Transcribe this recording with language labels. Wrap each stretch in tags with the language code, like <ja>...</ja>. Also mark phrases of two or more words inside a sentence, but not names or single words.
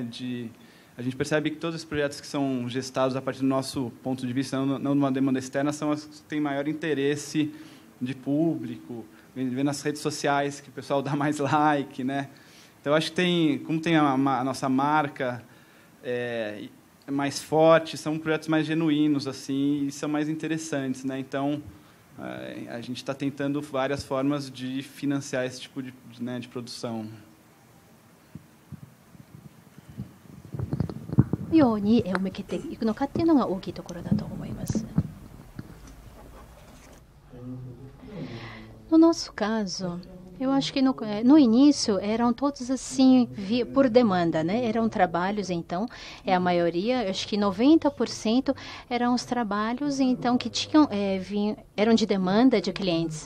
<pt>A gente percebe que todos os projetos que são gestados a partir do nosso ponto de vista, não de uma demanda externa, são as que têm maior interesse de público, vê nas redes sociais que o pessoal dá mais like, né? Então, eu acho que como tem a nossa marca mais forte, são projetos mais genuínos, assim, e são mais interessantes, né? Então, a gente está tentando várias formas de financiar esse tipo de produção.</pt> <ja>ように向けていくのかっていうのが大きいところだと思います。</ja> <pt>No nosso caso, eu acho que no início eram todos assim por demanda, né? Eram trabalhos, então, a maioria, acho que 90% eram os trabalhos, então, que eram de demanda de clientes.</pt>